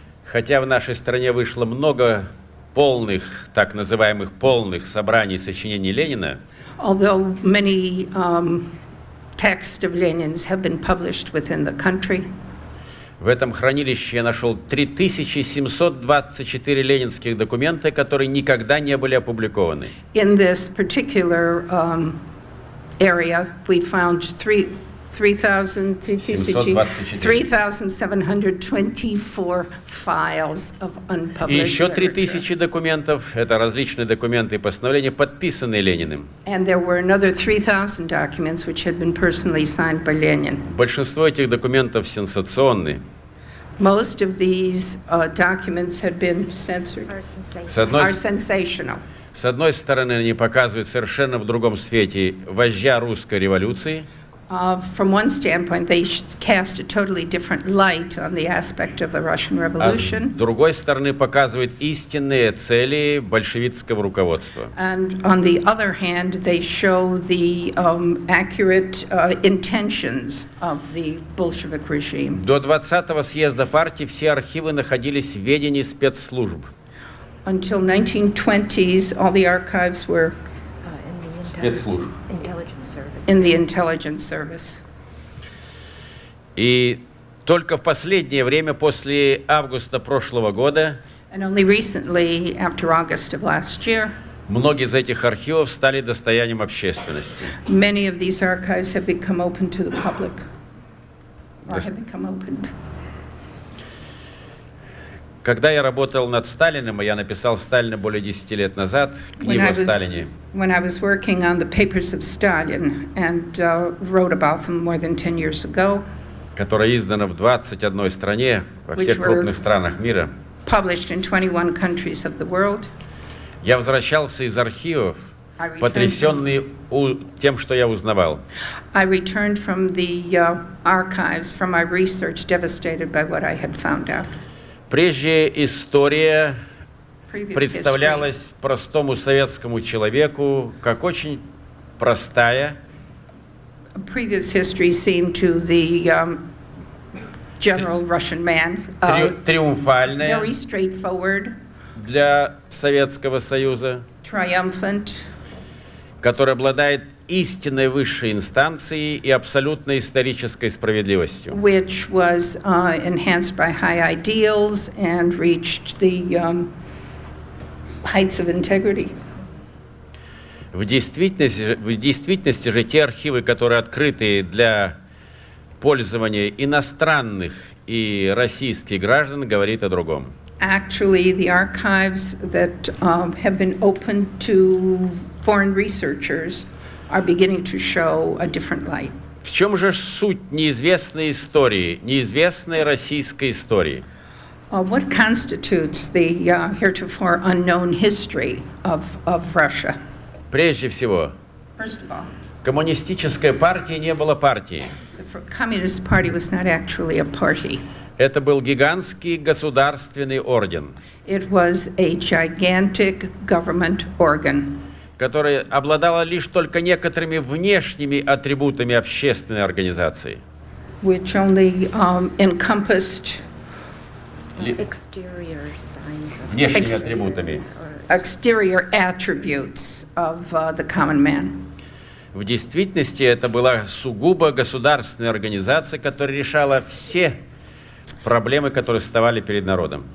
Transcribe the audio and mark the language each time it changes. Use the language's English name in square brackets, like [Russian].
[Russian] Хотя в нашей стране вышло много полных, так называемых полных собраний сочинений Ленина, [English] Although many texts of Lenin's have been published within the country, [Russian] в этом хранилище я нашел 3724 ленинских документа, которые никогда не были опубликованы. [English] in this particular area, we found 3,724 files of [Russian] И [English] unpublished [Russian] еще [English] literature. [Russian] 3000 документов, это различные документы и постановления, подписанные Лениным. [English] And there were another 3,000 documents which had been personally signed by Lenin. [Russian] Большинство этих документов сенсационны. [English] Most of these documents had been censored, [Russian] С одной, [English] are sensational. [Russian] с одной стороны, они показывают совершенно в другом свете вождя русской революции, [English] From one standpoint, they cast a totally different light on the aspect of the Russian [Russian] а [English] Revolution. [Russian] с другой стороны, показывают истинные цели большевистского руководства. [English] And on the other hand, they show the accurate intentions of the Bolshevik regime. [Russian] До 20-го съезда партии все архивы находились в ведении спецслужб. [English] Until 1920s, all the archives were [Russian] Спецслужб. [English] in the intelligence service. [Russian] И только в последнее время, после августа прошлого года, [English] And only recently, after August of last year, [Russian] многие из этих архивов стали достоянием общественности. [English] many of these archives have become open to the public, or [Russian] Дос- [English] have become opened. [Russian] Когда я работал над Сталиным, я написал Сталина более 10 лет назад, книгу о Сталине. [English] When I was working on the papers of Stalin and wrote about them more than 10 years ago, [Russian] Которая издана в 21 стране, во всех [English] Which were- [Russian] крупных странах мира, [English] published in 21 countries of the world, [Russian] я возвращался из архивов, [English] I returned, [Russian] потрясенный тем, что я узнавал. [English] I returned from the archives, from my research, devastated by what I had found out. [Russian] Прежде история [English] Previous history, [Russian] представлялась простому советскому человеку как очень простая, [English] previous history seemed to the general Russian man [Russian] триумфальная [English] very straightforward, [Russian] для Советского Союза, [English] triumphant, [Russian] который обладает истинной высшей инстанцией и абсолютной исторической справедливостью. [English] which was enhanced by high ideals and reached the heights of integrity. [Russian] В действительности же те архивы, которые открыты для пользования иностранных и российских граждан, говорит о другом. [English] Actually, the archives that have been opened to foreign researchers are beginning to show a different light. [Russian] В чем же суть неизвестной истории, неизвестной российской истории? [English] What constitutes the heretofore unknown history of Russia? [Russian] Прежде всего, [English] First of all, [Russian] коммунистическая партия не была партией. [English] the Communist Party was not actually a party. [Russian] Это был гигантский государственный орден, [English] It was a gigantic government organ, [Russian] которая обладала лишь только некоторыми внешними атрибутами общественной организации. [English] which only encompassed Exterior signs of [Russian] Внешними [English] Ex- [Russian] атрибутами. [English] exterior attributes of the common man. [Russian] В действительности это была сугубо государственная организация, которая решала все проблемы, которые вставали перед народом.